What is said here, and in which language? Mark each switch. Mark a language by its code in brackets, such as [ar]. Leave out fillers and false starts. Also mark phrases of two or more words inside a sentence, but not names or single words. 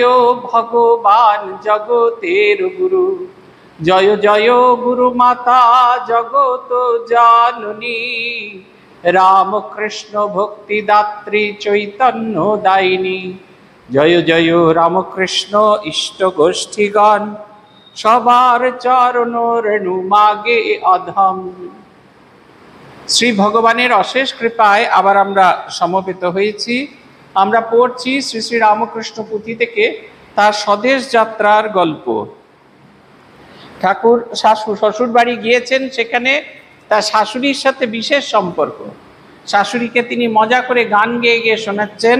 [bn] ভগবান জগতের গুরু জয় জয় গুরুমাতা জগৎ জননী রামকৃষ্ণ ভক্তিদাত্রী চৈতন্য দায়িনী জয় জয় রামকৃষ্ণ ইষ্ট গোষ্ঠীগণ সবার চরণ রেণু মাগে অধম। শ্রী ভগবানের অশেষ কৃপায় আবার আমরা সমবেত হয়েছি। আমরা পড়ছি শ্রী শ্রী রামকৃষ্ণ পুঁথি থেকে তার স্বদেশ যাত্রার গল্প। ঠাকুর শ্বশুর বাড়ি গিয়েছেন, সেখানে তার শাশুড়ির সাথে বিশেষ সম্পর্ক। শাশুড়িকে তিনি মজা করে গান গেয়ে গিয়ে শোনাচ্ছেন।